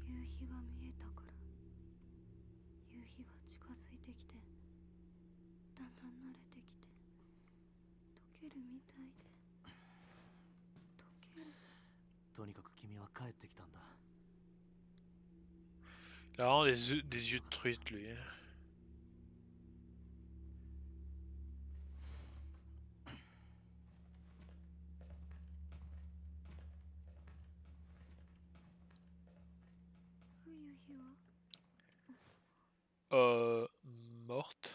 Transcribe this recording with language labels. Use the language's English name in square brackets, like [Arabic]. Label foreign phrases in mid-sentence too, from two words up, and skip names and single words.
[Japanese] 日が見えたから夕日が近づいてきてだんだん慣れてきて溶けるみたいで溶ける。とにかく君は帰ってきたんだ。 [French] Il a vraiment des yeux de truite, lui. [Japanese] 夕日は [French] Morte.